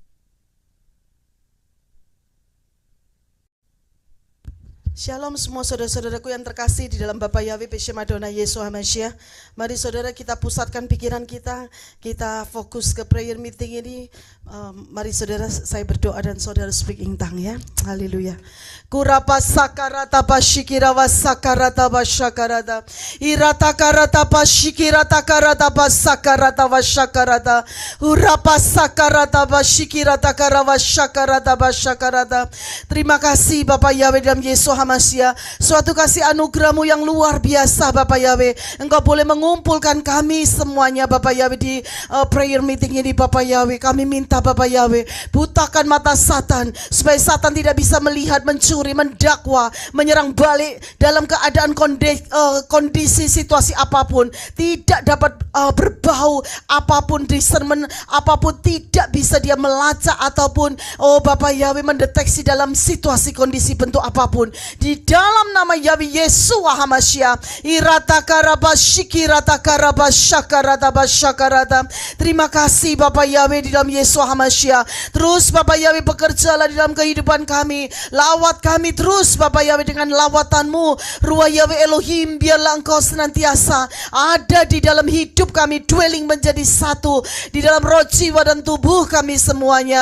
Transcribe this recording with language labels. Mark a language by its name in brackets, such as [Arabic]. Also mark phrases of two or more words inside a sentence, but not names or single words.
[Indonesian] Shalom semua saudara-saudaraku yang terkasih di dalam Bapa Yahweh [Hebrew] בשם אדוני ישוע המשיח. [Indonesian] Mari saudara kita pusatkan pikiran kita fokus ke [English] prayer meeting [Indonesian] ini. Mari saudara saya berdoa dan saudara [English] speak in tongue [Indonesian] ya. Haleluya. Kurapa sakarata bashikira wasakarata bashakarata. Irata karata bashikirata karata basakarata washakarata. Urapa sakarata bashikirata karawashakarata bashakarata. Terima kasih Bapak Yahweh dalam Yesus HaMashiach. Suatu kasih anugerah-Mu yang luar biasa Bapak Yahweh. Engkau boleh mengumpulkan kami semuanya Bapak Yahweh di [English] prayer meeting [Indonesian] ini Bapak Yahweh. Kami minta Bapak Yahweh, butakan mata Satan supaya Satan tidak bisa melihat, mencuri, mendakwa, menyerang balik dalam keadaan kondisi situasi apapun. Tidak dapat berbau apapun, discernment apapun tidak bisa dia melacak ataupun Bapak Yahweh mendeteksi dalam situasi kondisi bentuk apapun. Di dalam nama Yahweh Yeshua HaMashiach. Irata karabashiki rata karabashakarata bashakarata. Terima kasih Bapak Yahweh di dalam Yeshua HaMashiach. Terus Bapak Yahweh bekerjalah di dalam kehidupan kami. Lawat kami terus Bapak Yahweh dengan lawatan-Mu. [Hebrew] רוח יהוה אלוהים, [Indonesian] biarlah Engkau senantiasa ada di dalam hidup kami, dwelling menjadi satu di dalam roh, jiwa dan tubuh kami semuanya.